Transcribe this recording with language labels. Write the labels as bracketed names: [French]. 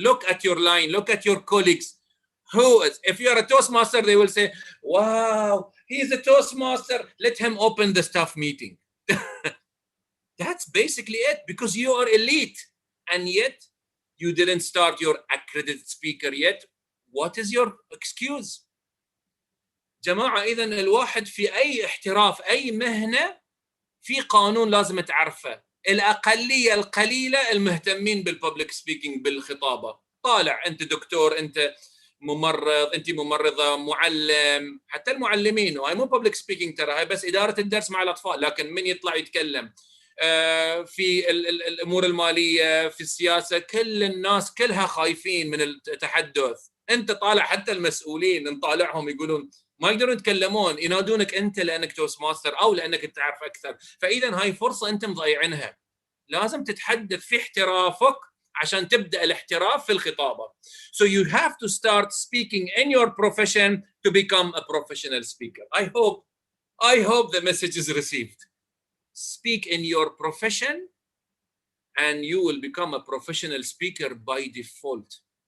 [English] Look at your line, look at your colleagues. If you are a Toastmaster, they will say, wow, he's a Toastmaster. Let him open the staff meeting. That's basically it, because you are elite. And yet, you didn't start your accredited speaker yet. What is your excuse? [Arabic] جماعة إذا الواحد في أي احتراف أي مهنة في قانون لازم تعرفه. الأقلية القليلة المهتمين بالببليك سبيكينج بالخطابة. طالع أنت دكتور، أنت ممرض، أنت ممرضة، معلم، حتى المعلمين، وهي مو ببليك سبيكينج ترى، هي بس إدارة الدرس مع الأطفال، لكن من يطلع يتكلم في الأمور المالية، في السياسة، كل الناس كلها خايفين من التحدث. أنت طالع حتى المسؤولين نطالعهم يقولون ما يقدرون يتكلمون، ينادونك أنت لأنك توست ماستر أو لأنك تعرف أكثر. فإذا هاي فرصة أنت مضيعينها. لازم تتحدث في احترافك عشان تبدأ الاحتراف في الخطابة. [English] So you have to start speaking in your profession to become a professional speaker. I hope the message is received. Speak in your profession and you will become a professional speaker by default.